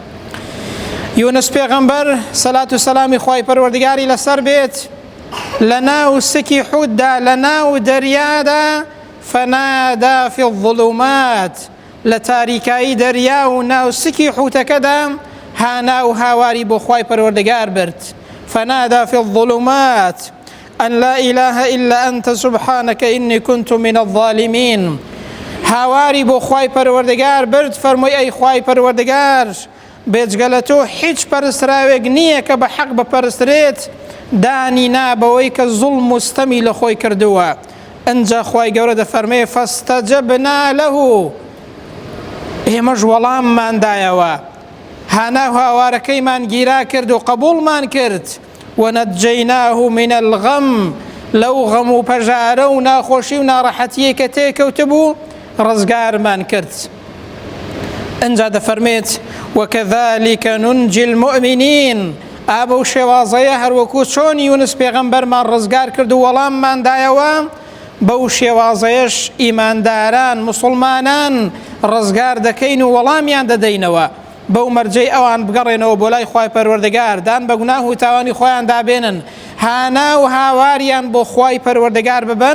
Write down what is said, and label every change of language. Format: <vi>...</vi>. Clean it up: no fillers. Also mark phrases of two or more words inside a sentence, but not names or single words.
<ckb>یونس پێغەمبەر سەلات و سەلامی خوای پەروەردگاری لەسەر بێت لە ناو سکی حوددا، لە ناو دەریادا،</ckb> <ar>فەنادا فی الظلومات،</ar> <ckb>لە تاریکایی دەریا و ناو سکی حوتەکەدا هانا و هاواری بۆ خوای پەروەردگار برد.</ckb> <ar>فنادى في الظلمات أن لا إله إلا أنت سبحانك إني كنت من الظالمين.</ar> <ckb>هاواری بۆ خوای پەروەردگار برد، فەرمووی ئەی خوای پەروەردگار، بێجگە لە تۆ هیچ پەرستراوێک نییە کە بە حەق بپەرسترێت، دانی نا بەوەی کە زوڵم مستەمی لە خۆی کردووە. ئەنجا خوای گەورە دەفەرمێ:</ckb> <ar>فاستجبنا له،</ar> <ckb>ئێمەش وەڵامماندایەوە، هانا و هاوارەکەیمان گیرا کرد و قبوڵمان کرد.</ckb> <ar>ونجيناه من الغم،</ar> <ckb>لەو غەم و پەژارە و ناخۆشی و ناڕەحەتیە کە تێکەوت بوو ڕزگارمان کرد. ئەنجا دەفەرمێت:</ckb> <ar>وكذلك ننجي المؤمنين،</ar> <ckb>ئابە و شێوازەیە هەروەکو چۆن یونس پێغەمبەرمان ڕزگار کرد و وەڵامماندایەوە، بەو شێوازەیەش ئیمانداران مسڵمانان ڕزگار دەکەین و وەڵامیان دەدەینەوە. بەو مەرجەی ئەوان بگەڕێنەوە بۆ لای خوای پەروەردگار، دان بە گوناه و تاوانی خۆیان دابێنن، هانا و هاواریان بۆ خوای پەروەردگار ببن.</ckb>